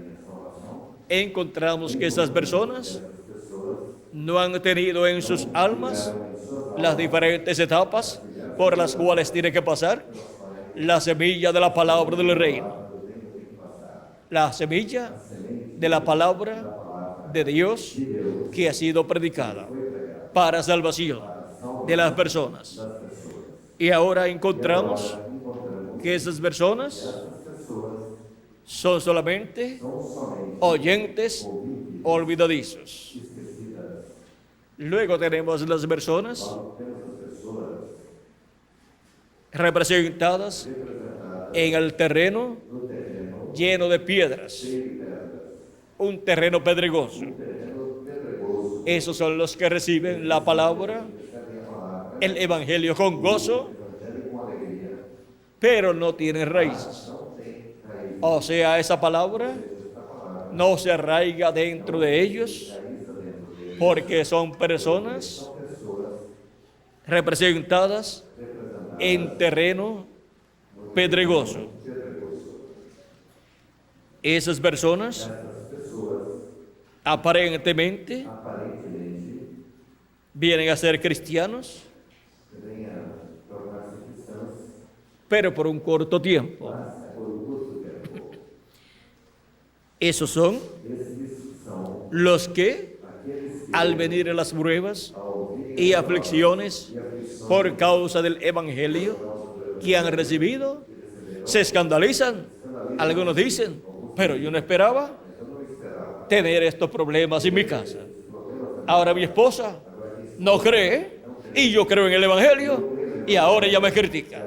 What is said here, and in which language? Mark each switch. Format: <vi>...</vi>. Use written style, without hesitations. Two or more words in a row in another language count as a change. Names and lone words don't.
<es>encontramos que esas personas no han tenido en sus almas las diferentes etapas por las cuales tiene que pasar la semilla de la palabra del reino, la semilla de la palabra de Dios que ha sido predicada para salvación de las personas. Y ahora encontramos que esas personas son solamente</es> <pt>são somente</pt> <es>oyentes</es> <pt>ouvintes</pt> <es>olvidadizos.</es> <pt>esquecidas.</pt> <es>Luego tenemos las personas</es> <pt>Quando temos as pessoas</pt> <es>representadas</es> <pt>representadas</pt> <es>en el terreno</es> <pt>no terreno</pt> <es>lleno de piedras,</es> <pt>cheio de pedras,</pt> <es>un terreno pedregoso.</es> <pt>terreno pedregoso,</pt> <es>Esos son los que reciben la palabra,</es> <pt>recebem a palavra,</pt> <es>el evangelio con gozo,</es> <pt>evangelho com alegria,</pt> <es>pero no tienen raíces.</es> <pt>não tem raiz.</pt> <es>O sea, esa palabra no se arraiga dentro de ellos porque son personas representadas en terreno pedregoso. Esas personas aparentemente</es> <pt>Aparentemente,</pt> <es>vienen a ser cristianos,</es> <pt>vem a tornar-se cristãos,</pt> <es>pero por un corto tiempo.</es> <pt>mas por um curto tempo.</pt> <es>Esos son</es> <pt>Esses são</pt> <es>los que,</es> <pt>aqueles que,</pt> <es>al venir a las pruebas</es> <pt>ao ouvirem</pt> <es>y aflicciones</es> <pt>e aflições</pt> <es>por causa del evangelio que han recibido, se escandalizan. Algunos dicen, pero yo no esperaba tener estos problemas en mi casa. Ahora mi esposa no cree y yo creo en el evangelio y ahora ella me critica.</es>